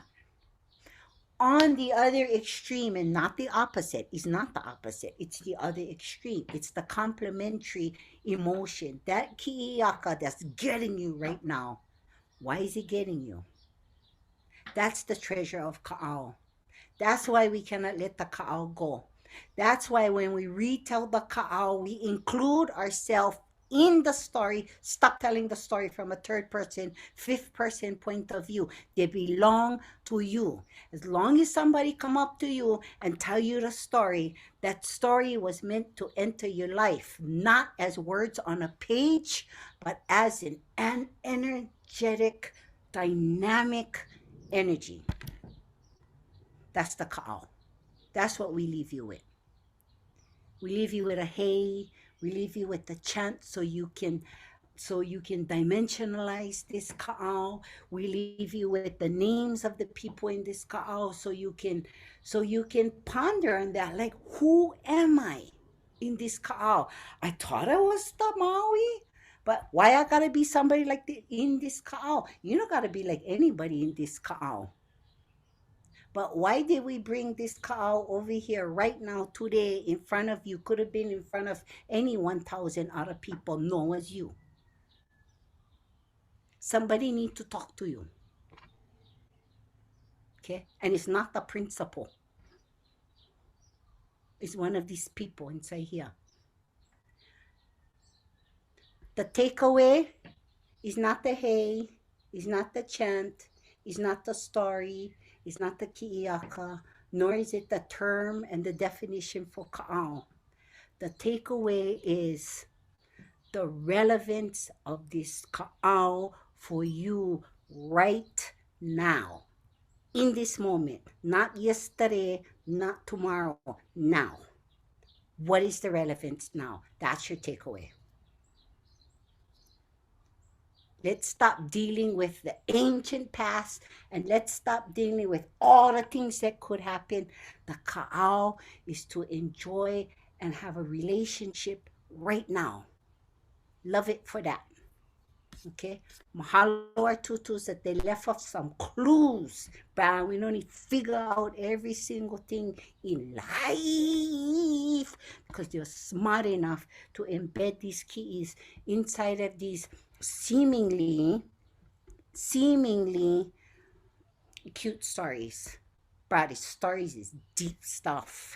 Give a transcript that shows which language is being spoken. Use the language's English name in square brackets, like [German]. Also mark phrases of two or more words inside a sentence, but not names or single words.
[English] On the other extreme, and not the opposite, is not the opposite, it's the other extreme. It's the complementary emotion, that ki'iaka that's getting you right now. Why is it getting you? That's the treasure of kaʻao. That's why we cannot let the kaʻao go. That's why when we retell the kaʻao, we include ourselves in the story. Stop telling the story from a third person, fifth person point of view. They belong to you. As long as somebody come up to you and tell you the story, that story was meant to enter your life, not as words on a page, but as an energetic, dynamic energy. That's the kaʻao. That's what we leave you with. We leave you with a hey. We leave you with the chant so you can dimensionalize this kaʻao. We leave you with the names of the people in this kaʻao so you can ponder on that. Like, who am I in this kaʻao? I thought I was the Maui, but why I gotta be somebody like in this kaʻao? You don't gotta be like anybody in this kaʻao. But why did we bring this kaʻao over here right now, today, in front of you? Could have been in front of any 1,000 other people. No, it was you. Somebody need to talk to you. Okay? And it's not the principal. It's one of these people inside here. The takeaway is not the hey, is not the chant, is not the story, is not the ki'iaka, nor is it the term and the definition for kaʻao. The takeaway is the relevance of this kaʻao for you right now, in this moment, not yesterday, not tomorrow, now. What is the relevance now? That's your takeaway. Let's stop dealing with the ancient past, and let's stop dealing with all the things that could happen. The kaʻao is to enjoy and have a relationship right now. Love it for that. Okay? Mahalo our tutus that they left us some clues, but we don't need to figure out every single thing in life because they're smart enough to embed these keys inside of these seemingly cute stories, but the stories is deep stuff.